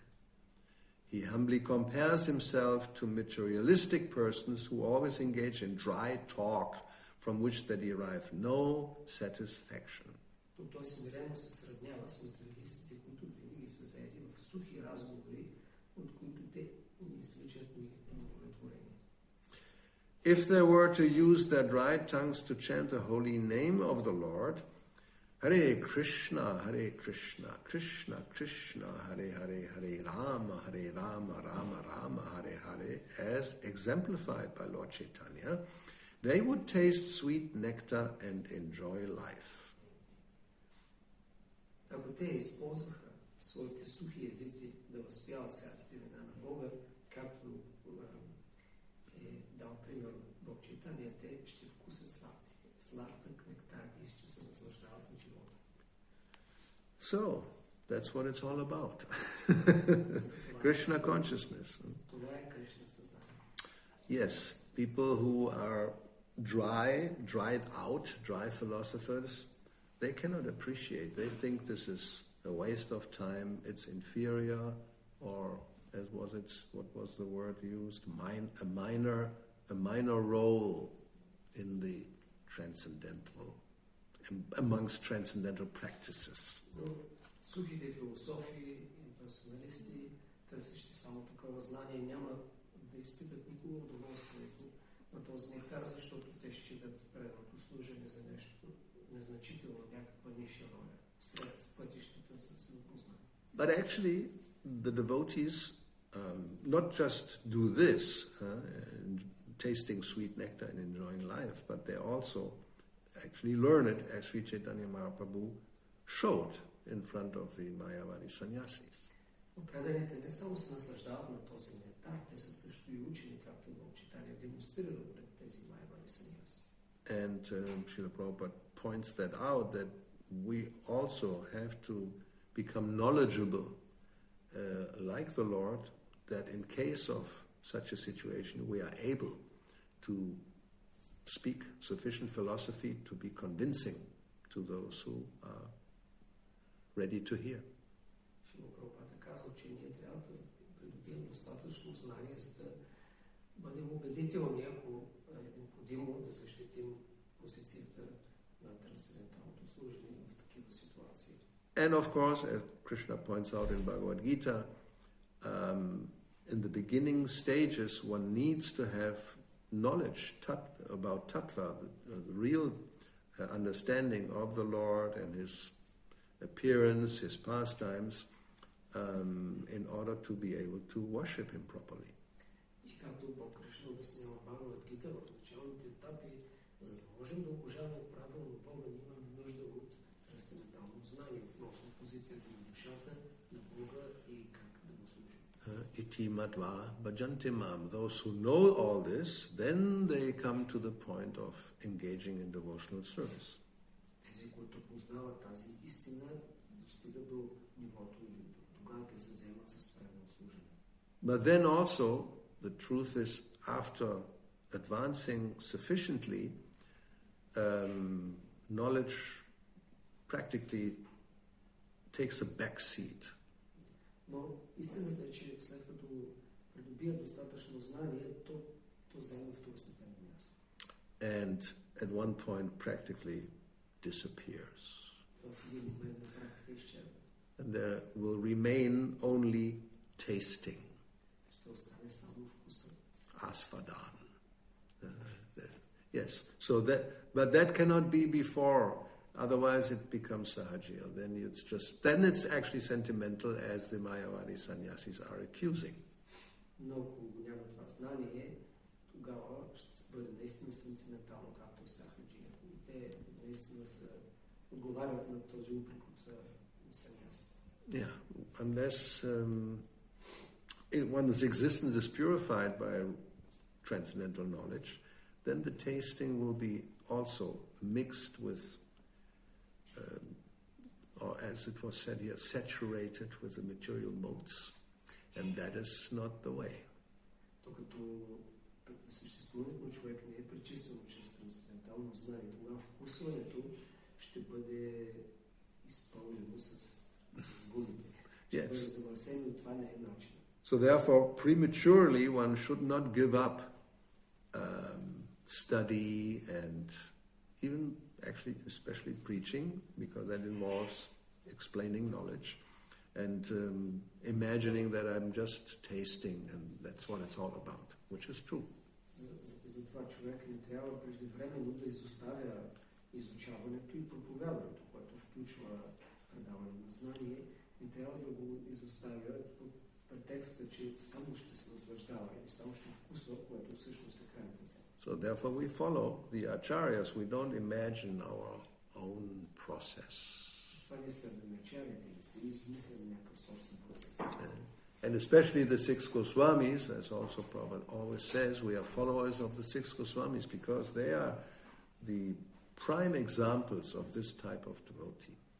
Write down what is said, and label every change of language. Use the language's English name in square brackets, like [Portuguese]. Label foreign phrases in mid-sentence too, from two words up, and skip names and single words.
[English] He humbly compares himself to materialistic persons who always engage in dry talk from which they derive no satisfaction. [Bulgarian] Тук той смирено се сравнява с материалистите, които винаги са заети в сухи разговори, от които те не извличат никакво удовлетворение. [English] If they were to use their dry tongues to chant the holy name of the Lord, [Sanskrit] हरे कृष्ण कृष्ण कृष्ण हरे हरे हरे राम राम राम हरे हरे, [English] as exemplified by Lord Chaitanya, they would taste sweet nectar and enjoy life. [Bulgarian] Ако те използваха своите сухи езици да възпяват святите имена на Бога, както е дал пример Бог Чайтания, те ще вкусят сладък нектар и ще се наслаждават на живота. [English] So, that's what it's all about. Krishna consciousness. [Bulgarian] Това е Кришна съзнание. [English] Yes, people who are dried out, dry philosophers, they cannot appreciate. They think this is a waste of time, it's inferior, or what was the word used? A minor role in the transcendental, amongst transcendental practices. [Bulgarian] Сухите философи, имперсоналисти, търсещи само такова знание, няма да изпитат никога удоволствието на този нектар, защото те считат преданото служене за нещо незначително, някаква ниша роля след пътищата за самопознание. [English] But actually, the devotees not just do this, tasting sweet nectar and enjoying life, but they also actually learn it, as Sri Chaitanya Mahaprabhu showed in front of the Mayavadi sannyasis. [Bulgarian] Преданите не само се наслаждават на този нектар, те са също и учени, както Бог Чайтания демонстрира пред тези Mayavadi сannyaси. [English] And Srila Prabhupada points that out, that we also have to become knowledgeable, like the Lord, that in case of such a situation, we are able to speak sufficient philosophy to be convincing to those who are ready to hear. [Bulgarian] Шрила Прабхупада казва, че ние трябва да придобием достатъчно знание, за да бъдем убедителни, ако е необходимо да защитим позицията на трансценденталното служение в такива ситуации. [English] And of course, as Krishna points out in Bhagavad Gita, in the beginning stages, one needs to have knowledge about tattva, the real understanding of the Lord and His appearance, His pastimes, in order to be able to worship Him properly. [Bulgarian] И както Бог Кришна обяснява в Бхагавад Гита, в началните етапи, за да можем да обожаваме правилно Бога, ние имаме нужда от трансцендентално знание относно позицията на душата, на Бога и как да го служим. [Sanskrit] इति मत्वा भजन्ते माम्. [English] Those who know all this, then they come to the point of engaging in devotional service. [Bulgarian] Тези, които познават тази истина, достигат до нивото или тогава те се заемат с правилно служение. [English] But then also, the truth is, after advancing sufficiently, knowledge practically takes a back seat. [Bulgarian] Но истината е, че след като придобият достатъчно знание, то заема второстепенно място. [English] And at one point practically disappears. [Bulgarian] В един момент на практика изчезва. [English] And there will remain only tasting. [Bulgarian] Ще остане само вкуса. [English] Asvadan. Yes. So but that cannot be before. Otherwise, it becomes sahaja. Then it's actually sentimental, as the Mayavadi sannyasis are accusing. [Bulgarian] Но ако няма това знание, тогава ще бъде наистина сентиментално, както е сахаджията. И те наистина отговарят на този упрек от саньясите. [English] Yeah, unless one's existence is purified by transcendental knowledge, then the tasting will be also mixed with, or as it was said here, saturated with the material modes, and that is not the way. [Bulgarian] Докато съществуването на човек не е пречистено чрез трансцендентално знание, тогава вкусването ще бъде изпълнено с гумите. Ще бъде замърсено и това не е начин. [English] So therefore, prematurely, one should not give up study and even actually, especially preaching, because that involves explaining knowledge and imagining that I'm just tasting and that's what it's all about, which is true. [Bulgarian] Затова човек не трябва преждевременно да изоставя изучаването и проповядването, което включва предаване на знание. Не трябва да го изоставя под претекста, че само ще се наслаждава или само ще вкусва, което всъщност е крайната цел. [English] So therefore we follow the acharyas. We don't imagine our own process. And especially the six Goswamis, as also Prabhupada always says, we are followers of the six Goswamis because they are the prime examples of this type of devotee.